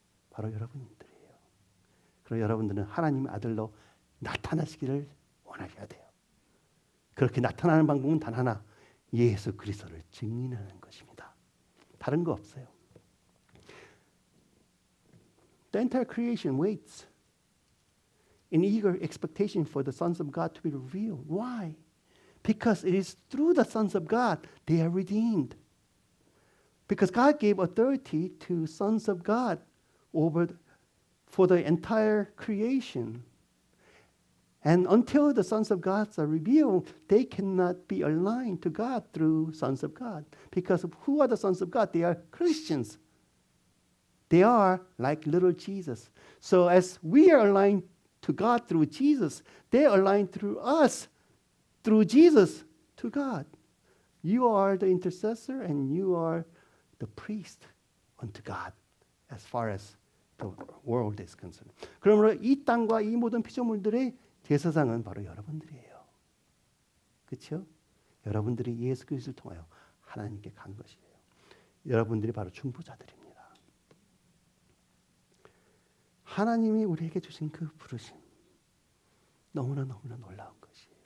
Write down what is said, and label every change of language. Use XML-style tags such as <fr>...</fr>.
<ko>바로 여러분들이에요. 그리고 여러분들은 하나님의 아들로 나타나시기를 원하셔야 돼요. 그렇게 나타나는 방법은 단 하나, 예수 그리스도를 증인하는 것입니다. 다른 거 없어요.</ko> <en>The entire creation waits in eager expectation for the sons of God to be revealed. Why? Because it is through the sons of God they are redeemed. Because God gave authority to sons of God for the entire creation. And until the sons of God are revealed, they cannot be aligned to God through sons of God. Because who are the sons of God? They are Christians. They are like little Jesus. So as we are aligned to God through Jesus, they are aligned through us, through Jesus, to God. You are the intercessor and you are the priest unto God as far as the world is concerned.</en> <ko>그러므로 이 땅과 이 모든 피조물들의 제사장은 바로 여러분들이에요. 그렇죠? 여러분들이 예수 그리스도를 통하여 하나님께 간 것이에요. 여러분들이 바로 중보자들입니다. 하나님이 우리에게 주신 그 부르심 너무나 놀라운 것이에요.</ko>